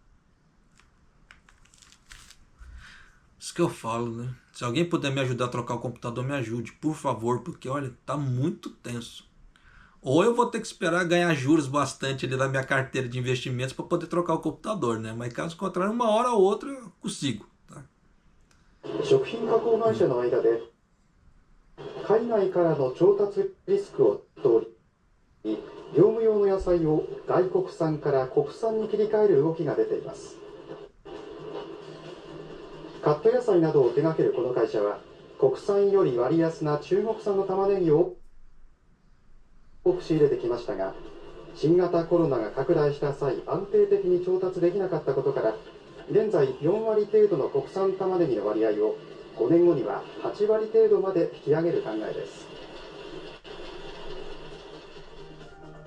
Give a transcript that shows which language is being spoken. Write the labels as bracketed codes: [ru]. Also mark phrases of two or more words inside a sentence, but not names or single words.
[pt] Isso que eu falo, né? Se alguém puder me ajudar a trocar o computador, me ajude, por favor, porque olha, tá muito tenso. Ou eu vou ter que esperar ganhar juros bastante ali na minha carteira de investimentos para poder trocar o computador, né? Mas caso contrário, uma hora ou outra eu consigo, tá? [ja] 食品加工会社の間で海外からの調達リスクを取り、業務用の野菜を外国産から国産に切り替える動きが出ています。カット野菜などを手掛けるこの会社は、国産より割安な中国産の玉ねぎを多く仕入れてきましたが、新型コロナが拡大した際、安定的に調達できなかったことから、現在4割程度の国産玉ねぎの割合を5年後には8割程度まで引き上げる考えです。